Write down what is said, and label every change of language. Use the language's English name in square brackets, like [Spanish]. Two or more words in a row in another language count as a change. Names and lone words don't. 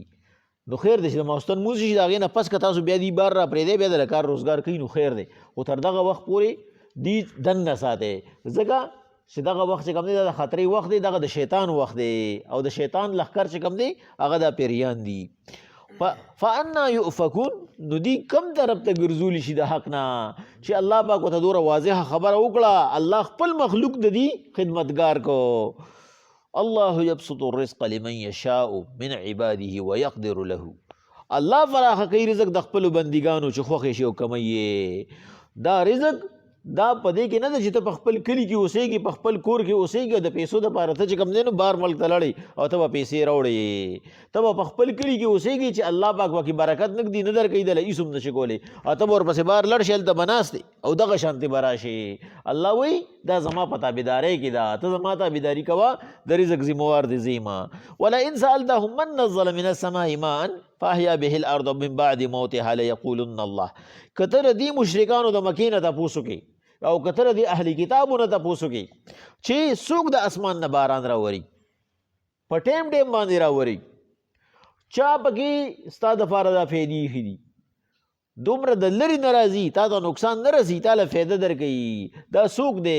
[Pashto] نو خیر دی چې د ماسخوتن مونځ شي د هغې نه پس که تاسو بیا دې بار را پرېږدئ بیا د کار روزګار کوي نو خیر دی، خو تر دغه وخت پورې دی دننه ساتئ، ځکه چې دغه وخت چې کوم دی دا د خطرې وخت دی، دغه د شیطان وخت دی او د شیطان لښکر چې کوم دی هغه دا پیریان دي. [Arabic] فانا یؤفکون، [Pashto] نو دی کم طرف ته ګرځولی شي د حق نه چې الله پاک ورته دومره واضحه خبره وکړه. الله خپل مخلوق د دې خدمتګار کو. [Arabic] الله یبسط الرزق لمن یشاء من عباده ویقدر له، [Pashto] الله فراخه کوي رزق د خپلو بندګانو چې خوښ شي او کمی یې. دا رزق دا په دې کې نه ده چې ته په خپل کلي کې اوسېږي، په خپل کور کې اوسېږي، د پیسو دپاره ته چې کوم دی نو بار ملک ته لاړې او ته به پیسې راوړې. ته به په خپل کلي کې اوسېږي چې الله پاک پکې برکت نه ږدي، نه درکوي، دله هېڅ هم نشي کولی، او ته به ورپسې بار لاړ شې هلته به ناست دی او دغه شانتې به راشې. الله وایي دا زما په تابعدارۍ کې ده، ته زما تابعداري کوه، د رزق ذموار دې زه یم. [Arabic] ولئن سألتهم من نزل من السماء ماء فاحیا به الارض من بعد موتها لیقولن الله. [Pashto] که ته د دې مشرکانو د مکې نه تپوس وکړې او که ته د اهل کتابو نه تپوس وکړې چې څوک د اسمان نه باران راوري په ټیم ټیم باندې راوري، چا پکې ستا دپاره دا فایدې ایښي دي، دومره د لرې نه راځي، تا ته نقصان نه رسي، تا له فایده درکوي، دا څوک دی؟